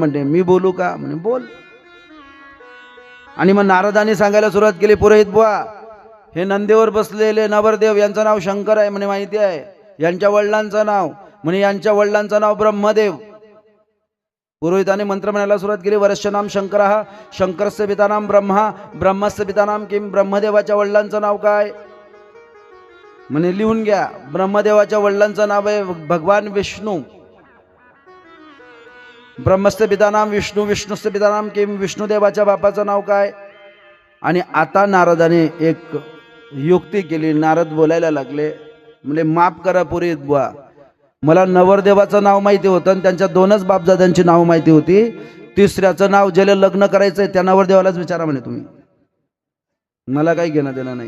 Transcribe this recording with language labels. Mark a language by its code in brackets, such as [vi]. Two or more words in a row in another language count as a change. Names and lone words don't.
[mr] म्हणजे मी बोलू का? म्हणे बोल. आणि मग नारदांनी सांगायला सुरुवात केली, पुरोहित बुवा, हे नंदीवर बसलेले नवरदेव यांचं नाव शंकर आहे म्हणे, माहिती आहे. यांच्या वडिलांचं नाव म्हणे, यांच्या वडिलांचं नाव ब्रह्मदेव. पुरोहिताने मंत्र म्हणायला सुरुवात केली, [sa] वरस्य नाम शंकरः, शंकरस्य पिता नाम ब्रह्मा, ब्रह्मस्य पिता नाम किम. [mr] ब्रह्मदेवाच्या वडिलांचं नाव काय? म्हणे लिहून घ्या. ब्रह्मदेवाच्या वडिलांचं नाव आहे भगवान विष्णू. [sa] ब्रह्मस्य पिता नाम विष्णू, विष्णुस्य पिता नाम किम. [mr] विष्णुदेवाच्या बापाचं नाव काय? आणि आता नारदाने एक युक्ती केली. नारद बोलायला लागले, म्हणजे माफ करा पुरोहित बुवा, मला नवरदेवाचं नाव माहिती होतं आणि त्यांच्या 2च बापदादांची नाव माहिती होती. तिसऱ्याचं नाव ज्याला लग्न करायचंय त्या नवरदेवालाच विचारा म्हणे तुम्ही, मला काही घेणं देणं नाही.